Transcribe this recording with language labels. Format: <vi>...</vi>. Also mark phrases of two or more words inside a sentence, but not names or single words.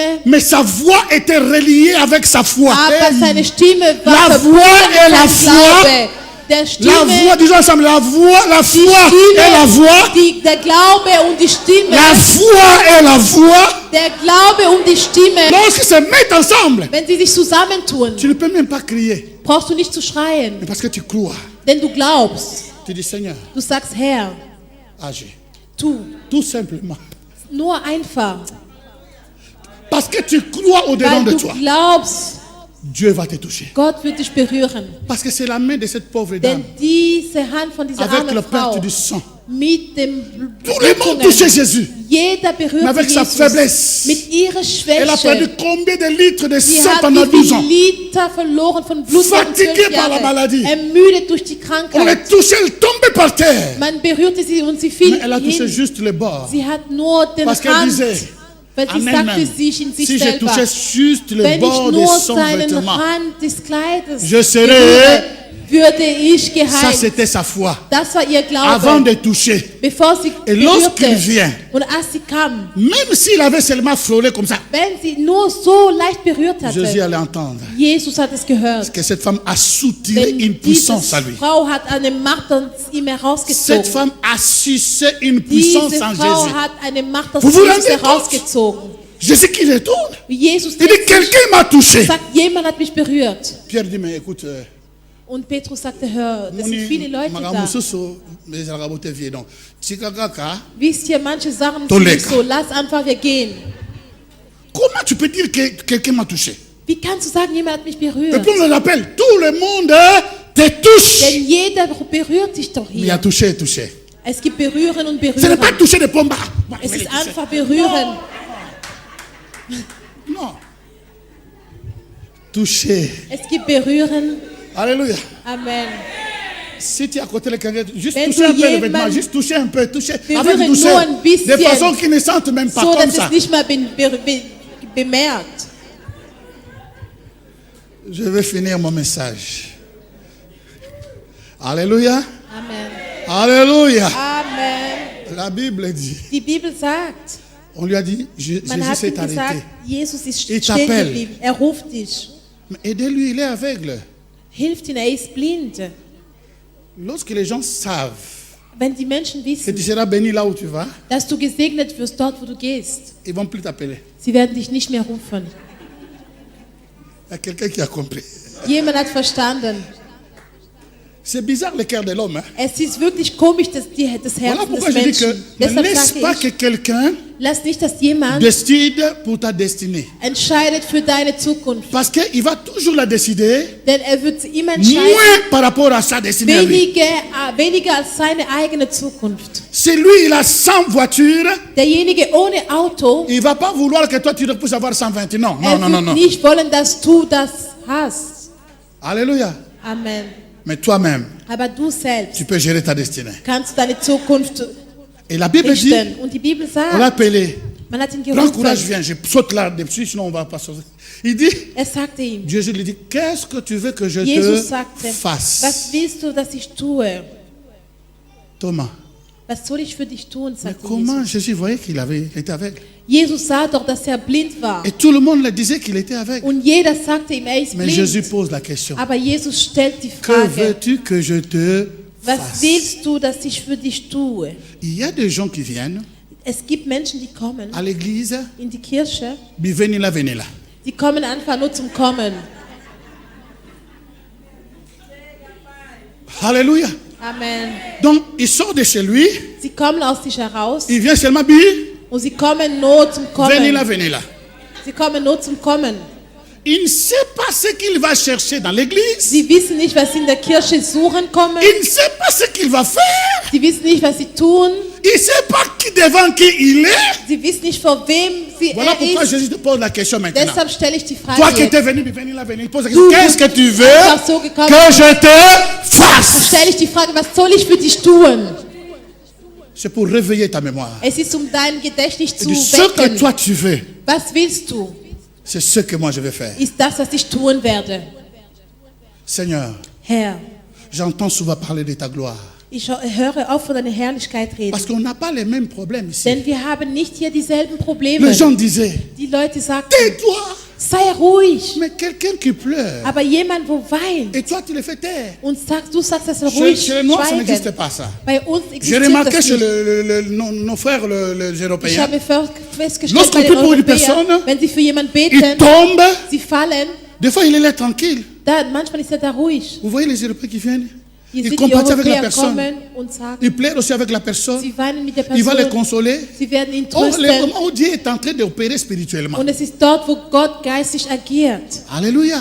<fr>Mais sa voix était reliée avec sa foi.</fr> <de>aber seine Stimme</de> <fr>La</fr> <de>war verbunden</de> <fr>voix et la</fr> <de>mit seinem</de> <fr>foi.</fr> <de>Glaube. Der</de> <fr>La</fr> <de>Stimme,</de> <fr>voix, disons ensemble, la voix, la</fr> <de>die</de> <fr>foi et la voix.</fr> <de>Stimme, der Glaube und die Stimme,</de> <fr>La foi et la voix.</fr> <de>der Glaube und die Stimme,</de> <fr>Lorsqu'ils se mettent ensemble,</fr> <de>wenn sie sich zusammentun,</de> <fr>tu ne peux même pas crier.</fr> <de>brauchst du nicht zu schreien,</de> <fr>Mais parce que tu crois.</fr> <de>denn du glaubst.</de> <fr>Tu dis, Seigneur,</fr> <de>Du sagst, Herr,</de> <fr>agis.</fr> <de>tu,</de> <fr>Tout simplement.</fr> <de>nur einfach,</de> <fr>Parce que tu crois au-dedans</fr> <de>weil</de> <fr>de</fr> <de>du</de> <fr>toi.</fr> <de>glaubst,</de> <fr>Dieu va te toucher.</fr> <de>Gott wird dich berühren.</de> <fr>Parce que c'est la main de cette pauvre</fr> <de>Denn</de> <fr>dame</fr> <de>diese Hand von dieser</de> <fr>avec</fr> <de>armen</de> <fr>la</fr> <de>Frau</de> <fr>perte du sang.</fr> <de>mit dem</de> <fr>Tout le monde</fr> <de>Blutungen,</de> <fr>touchait Jésus.</fr> <de>jeder</de> <fr>Mais</fr> <de>berührte</de> <fr>avec sa</fr> <de>Jesus</de> <fr>faiblesse.</fr> <de>mit ihrer</de> <fr>Elle a perdu</fr> <de>Schwäche.</de> <fr>combien de litres de</fr> <de>Sie</de> <fr>sang</fr> <de>hat</de> <fr>pendant</fr> <de>wie</de> <fr>12 ans.</fr> <de>viel Liter verloren von Blut während</de> <fr>Fatiguée</fr> <de>12</de> <fr>par la</fr> <de>Jahren.</de> <fr>maladie.</fr> <de>Ermüdet durch die</de> <fr>On</fr> <de>Krankheit.</de> <fr>l'a touchée, elle tombait par terre.</fr> <de>Man berührte sie und sie</de> <fr>Mais</fr> <de>fiel</de> <fr>elle a touché</fr> <de>hin.</de> <fr>juste le bord.</fr> <de>Sie hat nur den</de> <fr>Parce qu'elle</fr> <de>Rand,</de> <fr>disait,</fr> <de>weil</de> <fr>en</fr> <de>sie sagte</de> <fr>elle-même,</fr> <de>sich in sich</de> <fr>si je</fr> <de>selber,</de> <fr>touchais juste le</fr> <de>wenn ich</de> <fr>bord de</fr> <de>nur</de> <fr>son</fr> <de>seinen</de> <fr>vêtement,</fr> <de>Rand des Kleides</de> <fr>Je serai-</fr> <de>berühre, würde ich</de> <fr>ça</fr> <de>geheilt.</de> <fr>c'était sa foi.</fr> <de>Das war ihr</de> <fr>Avant</fr> <de>Glaube,</de> <fr>de toucher,</fr> <de>bevor sie</de> <fr>Et lorsqu'il</fr> <de>berührte.</de> <fr>vient,</fr> <de>Und als sie kam,</de> <fr>même s'il avait seulement frôlé comme ça,</fr> <de>wenn sie nur so leicht berührt</de> <fr>Jésus</fr> <de>hatte,</de> <fr>allait entendre</fr> <de>Jesus hat es gehört.</de> <fr>que cette femme a soutiré</fr> <de>Denn</de> <fr>une</fr> <de>diese</de> <fr>puissance à lui.</fr> <de>Frau hat eine Macht aus ihm</de> <fr>Cette</fr> <de>herausgezogen.</de> <fr>femme a sucé une puissance</fr> <de>Diese</de> <fr>en</fr> <de>Frau</de> <fr>Jésus.</fr> <de>hat eine Macht aus</de> <fr>Vous vous</fr> <de>Jesus</de> <fr>rendez compte?</fr> <de>herausgezogen.</de> <fr>Jésus qui retourne.</fr> <de>Jesus</de> <fr>Il dit,</fr> <de>denkt sich,</de> <fr>quelqu'un m'a touché.</fr> <de>sagt, jemand hat mich berührt.</de> <fr>Pierre dit, mais écoute,</fr> <de>Und Petrus sagte, hör, das sind viele Leute da. Wisst ihr, manche Sachen sind Toleka. nicht so, lass einfach, wir gehen.</de> <fr>Comment tu peux dire que quelqu'un m'a touché?</fr> <de>Wie kannst du sagen, jemand hat mich</de> <fr>Et</fr> <de>berührt?</de> <fr>puis on le rappelle, tout le monde te touche.</fr> <de>Denn jeder berührt dich doch</de> <fr>Mais il a</fr> <de>hier.</de> <fr>touché, touché.</fr> <de>Es gibt Berühren und</de> <fr>Ce n'est</fr> <de>Berühren.</de> <fr>pas toucher de pomba.</fr> <de>Es ist einfach Berühren.</de> <fr>Non. Toucher.</fr> <de>Es gibt Berühren.</de> <fr>Alléluia. Amen. Si tu es à côté de quelqu'un, juste</fr> <de>Wenn</de> <fr>toucher un</fr> <de>du</de> <fr>peu le vêtement,</fr> <de>jemand</de> <fr>juste toucher un peu, toucher</fr> <de>berühren</de> <fr>avec</fr> <de>nur</de> <fr>douceur.</fr> <de>ein bisschen,</de> <fr>De façon qu'ils ne sentent même pas</fr> <de>So,</de> <fr>comme</fr> <de>dass</de> <fr>ça.</fr> <de>es nicht mal bemerkt.</de> <fr>Je vais finir mon message. Alléluia. Amen. Alléluia. Amen. La Bible dit,</fr> <de>Die Bibel sagt,</de> <fr>on lui a dit,</fr> <de>man</de> <fr>Jésus</fr> <de>hat ihm</de> <fr>s'est</fr> <de>gesagt,</de> <fr>arrêté.</fr> <de>Jesus ist</de> <fr>Il</fr> <de>stehen</de> <fr>t'appelle.</fr> <de>geblieben. Er ruft dich.</de> <fr>Mais aidez-lui, il est aveugle.</fr> <de>Hilft ihm, er ist blind.</de> <fr>Lorsque les gens savent</fr> <de>Wenn die Menschen</de> <fr>que tu</fr> <de>wissen,</de> <fr>seras béni là où tu vas,</fr> <de>dass du gesegnet wirst dort, wo du gehst,</de> <fr>ils ne vont plus t'appeler.</fr> <de>sie werden dich nicht mehr rufen.</de> <fr>Il y a quelqu'un qui a compris.</fr> <de>Jemand hat verstanden.</de> <fr>C'est bizarre le cœur de l'homme. Hein?</fr> <de>Es ist wirklich komisch, das</de> <fr>Voilà</fr> <de>Herz</de> <fr>pourquoi</fr> <de>des</de> <fr>je dis que</fr> <de>Menschen.</de> <fr>ne</fr> <de>Deshalb</de> <fr>laisse pas</fr> <de>sage</de> <fr>que</fr> <de>ich,</de> <fr>quelqu'un</fr> <de>lass nicht, dass jemand</de> <fr>décide pour ta destinée.</fr> <de>entscheidet für deine Zukunft.</de> <fr>Parce qu'il va toujours la décider</fr> <de>Denn er wird sie immer entscheiden,</de> <fr>moins par rapport à sa destinée. à lui.</fr> <de>weniger als seine eigene Zukunft.</de> <fr>Si lui, il a 100 voitures,</fr> <de>Derjenige ohne Auto,</de> <fr>il ne va pas vouloir que toi, tu puisses avoir 120. Non, non,</fr> <de>er</de> <fr>non, non,</fr> <de>wird</de> <fr>non.</fr> <de>nicht wollen, dass du das hast.</de> <fr>Alléluia. Amen. Mais toi-même,</fr> <de>Aber du selbst</de> <fr>tu peux gérer ta destinée.</fr> <de>kannst deine Zukunft</de> <fr>Et la Bible dit,</fr> <de>richten. Und die Bibel</de> <fr>on l'a</fr> <de>sagt,</de> <fr>appelé</fr> <de>Man hat ihn</de> <fr>Prends courage,</fr> <de>gerufen.</de> <fr>viens, je saute là-dessus, sinon on va pas sauter. Il dit,</fr> <de>Sagte ihm,</de> <fr>Jésus lui dit, qu'est-ce que tu veux que je</fr> <de>Jesus</de> <fr>te</fr> <de>sagte,</de> <fr>fasse?</fr> <de>was willst du, dass ich tue?</de> <fr>Thomas.</fr> <de>Was soll ich für dich tun,</de> <fr>Mais</fr> <de>sagte</de> <fr>comment</fr> <de>Jesus.</de> <fr>Jésus voyait qu'il était aveugle?</fr> <de>Jesus sah doch, dass er blind war.</de> <fr>Et tout le monde le disait qu'il était aveugle.</fr> <de>Und jeder sagte ihm, er ist</de> <fr>Mais Jésus</fr> <de>blind.</de> <fr>pose la question.</fr> <de>Aber Jesus stellt die</de> <fr>Que</fr> <de>Frage,</de> <fr>veux-tu que je te</fr> <de>was</de> <fr>fasse?</fr> <de>willst du, dass ich für dich tue?</de> <fr>Il y a des gens qui viennent</fr> <de>Es gibt Menschen, die kommen</de> <fr>à l'église,</fr> <de>in die Kirche,</de> <fr>venez là.</fr> <de>die kommen einfach nur zum Kommen.</de> <fr>Alléluia. Amen. Donc, il sort de chez lui,</fr> <de>Sie kommen aus sich heraus</de> <fr>il vient seulement dire,</fr> <de>und sie kommen nur zum</de> <fr>venez</fr> <de>Kommen.</de> <fr>là.</fr> <de>Sie kommen nur zum Kommen.</de> <fr>Il ne sait pas ce qu'il va chercher dans l'église.</fr> <de>Sie wissen nicht, was sie in der Kirche suchen kommen.</de> <fr>Il ne sait pas ce qu'il va faire.</fr> <de>Sie wissen nicht, was sie tun.</de> <fr>Il ne sait pas devant qui il est.</fr> <de>Sie wissen nicht, vor wem</de> <fr>Voilà pourquoi</fr> <de>ist.</de> <fr>Jésus te pose la question maintenant.</fr> <de>Deshalb stelle ich die Frage</de> <fr>Toi qui</fr> <de>jetzt.</de> <fr>étais venu, venez là. Il pose la question,</fr> <de>Du</de> <fr>qu'est-ce que tu veux</fr> <de>einfach so gekommen.</de> <fr>que je te fasse?</fr> <de>Stelle ich die Frage, was soll ich für dich tun?</de> <fr>C'est pour réveiller ta mémoire.</fr> <de>Es ist, um dein Gedächtnis</de> <fr>Et</fr> <de>zu</de> <fr>de ce que</fr> <de>wecken.</de> <fr>toi tu veux,</fr> <de>Was willst du?</de> <fr>c'est ce que moi je vais faire.</fr> <de>Ist das, was ich tun werde.</de> <fr>Seigneur,</fr> <de>Herr,</de> <fr>j'entends souvent parler de ta gloire.</fr> <de>ich höre auf, von deiner Herrlichkeit reden.</de> <fr>Parce qu'on n'a pas les mêmes problèmes ici.</fr> <de>Denn wir haben nicht hier dieselben Probleme.</de> <fr>Les gens disaient,</fr> <de>Die Leute sagten,</de> <fr>tais-toi.</fr> <de>sei ruhig.</de> <fr>Mais quelqu'un qui pleure,</fr> <de>Aber jemand, wo weint</de> <fr>et toi tu le fais taire.</fr> <de>und du sagst, dass er</de> <fr>Chez,</fr> <de>ruhig</de> <fr>chez les Noirs, ça</fr> <de>schweigen.</de> <fr>n'existe pas ça.</fr> <de>Bei uns</de> <fr>J'ai</fr> <de>existiert</de> <fr>remarqué</fr> <de>das</de> <fr>chez</fr> <de>nicht.</de> <fr>nos frères les</fr> <de>Ich</de> <fr>Européens,</fr> <de>habe festgestellt,</de> <fr>Lorsqu'on</fr> <de>bei den</de> <fr>prie pour une</fr> <de>Europäern,</de> <fr>personne,</fr> <de>wenn sie für jemanden</de> <fr>ils</fr> <de>beten,</de> <fr>tombent.</fr> <de>sie fallen,</de> <fr>Des fois, il est là tranquille.</fr> <de>manchmal ist er da ruhig.</de> <fr>Vous voyez les Européens qui viennent?</fr> <de>Hier</de> <fr>Ils</fr> <de>sind die</de> <fr>compatissent avec la</fr> <de>Europäer</de> <fr>personne.</fr> <de>kommen und sagen,</de> <fr>Ils pleurent aussi avec la personne.</fr> <de>sie weinen mit der</de> <fr>Il va les</fr> <de>Person,</de> <fr>consoler.</fr> <de>sie werden ihn</de> <fr>Oh, le</fr> <de>trösten.</de> <fr>moment où Dieu est en train d'opérer spirituellement.</fr> <de>Und es ist dort, wo Gott geistig agiert.</de> <fr>Alléluia.</fr>